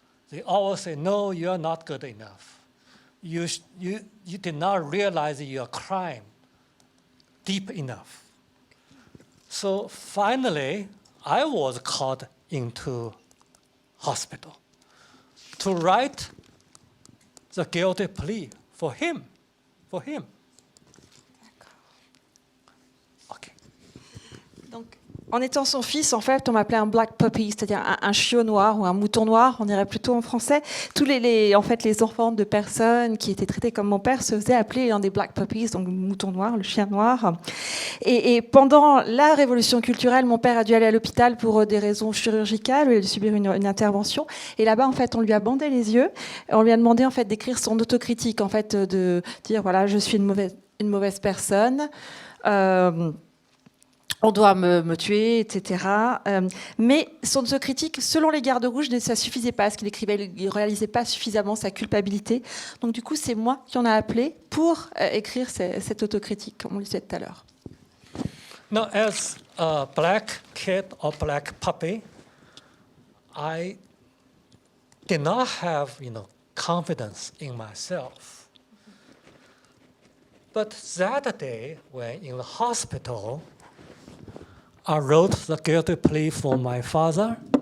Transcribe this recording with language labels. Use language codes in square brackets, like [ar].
[en] They always say, no, you're not good enough. You did not realize your crime deep enough. So finally, I was called into hospital to write the guilty plea for him. Okay. [fr] Donc, en étant son fils, en fait, on m'appelait un [en] black puppy, [fr] c'est-à-dire un chiot noir ou un mouton noir, on dirait plutôt en français. Tous les enfants de personnes qui étaient traités comme mon père se faisaient appeler des [en] black puppies, [fr] donc le mouton noir, le chien noir. Et pendant la révolution culturelle, mon père a dû aller à l'hôpital pour des raisons chirurgicales, il a dû subir une intervention. Et là-bas, en fait, on lui a bandé les yeux. On lui a demandé en fait d'écrire son autocritique, en fait, de dire voilà, je suis une mauvaise personne. On doit me tuer, etc. Mais son autocritique, selon les gardes rouges, ça ne suffisait pas, parce qu'il écrivait, il ne réalisait pas suffisamment sa culpabilité. Donc du coup, c'est moi qui en ai appelé pour écrire cette autocritique, comme on le disait tout à l'heure. [en] Now, as a black kid or black puppy, I did not have, confidence in myself. But that day, when in the hospital, I wrote the guilty plea for my father.